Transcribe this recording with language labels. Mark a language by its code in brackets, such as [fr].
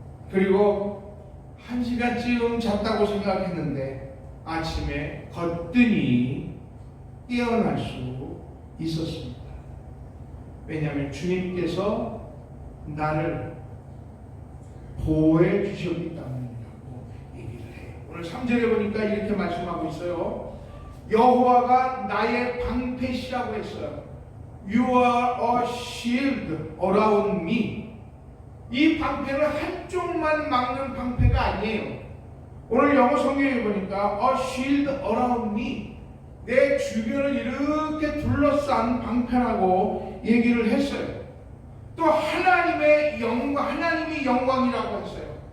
[ko] 그리고 1시간쯤 잤다고 생각했는데 아침에 거뜬히 깨어날 수 있었습니다. 왜냐하면 주님께서 나를 보호해 주셨기 때문이라고 얘기를 해요. 오늘 3절에 보니까 이렇게 말씀하고 있어요. 여호와가 나의 방패시라고 했어요. [en] You are a shield around me. [ko] 이 방패는 한쪽만 막는 방패가 아니에요. 오늘 영어 성경에 보니까 [en] a shield around me. [ko] 내 주변을 이렇게 둘러싼 방패라고 얘기를 했어요. 또 하나님의 영광이라고 했어요.